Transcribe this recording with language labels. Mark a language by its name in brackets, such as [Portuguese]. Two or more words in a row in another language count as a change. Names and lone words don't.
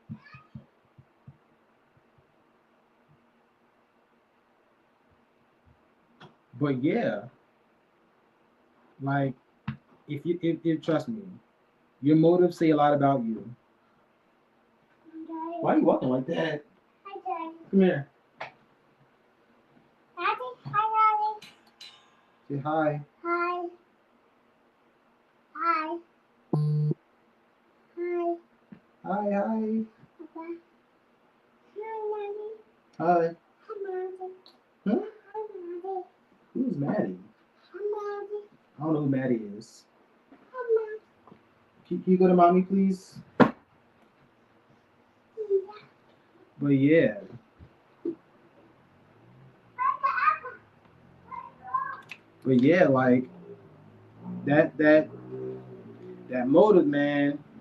[English] But yeah, like if trust me, your motives say a lot about you. Why are you walking like that? Come here. Say hi. Hi. Hi. Hi. Hi. Hi. Papa. Hi. Hi. Hmm? Who's Maddie? I don't know who Maddie is. Can you go to mommy, please? But yeah, like that that motive, man.